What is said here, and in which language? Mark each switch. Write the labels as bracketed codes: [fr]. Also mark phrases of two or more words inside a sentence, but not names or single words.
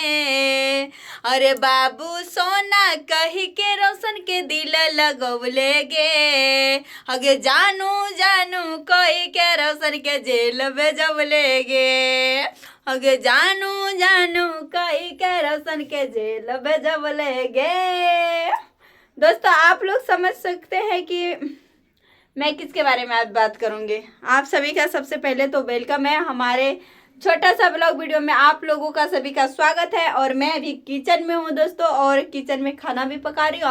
[anp] अरे बाबू सोना कही के रोशन के दिल लगवले गे। अगे जानू जानू कही के रोशन के जेल भेजवले गे। अगे जानू जानू कही के रोशन के जेल भेजवले गे। [hi] दोस्तों आप लोग समझ सकते हैं कि मैं किसके बारे में आज बात करूंगी। आप सभी का सबसे पहले तो वेलकम है हमारे छोटा सा [en] blog video [hi] में। आप लोगों का सभी का स्वागत है और मैं अभी किचन में हूँ दोस्तों, और किचन में खाना भी पका रही हूँ।